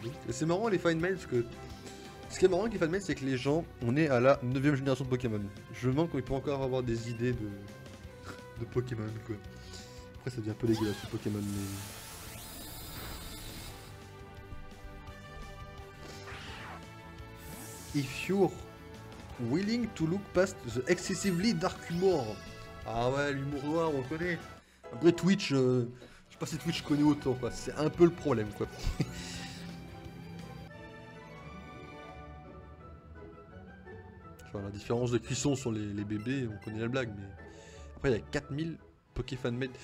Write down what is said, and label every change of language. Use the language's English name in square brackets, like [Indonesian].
[French] C'est marrant les Find Mail parce que ce qui est marrant avec les Find Mail c'est que les gens, on est à la 9ème génération de Pokémon. Je me demande qu'on peut encore avoir des idées de Pokémon quoi. Après ça devient un peu dégueulasse ce Pokémon mais... [English] If you're willing to look past the excessively dark humor. [French] Ah ouais, l'humour noir, on le connaît. Après Twitch, je sais pas si Twitch connaît autant quoi, c'est un peu le problème quoi. Enfin, la différence de cuisson sur les bébés, on connaît la blague, mais... Après il y a 4000 Poké Fan-Made.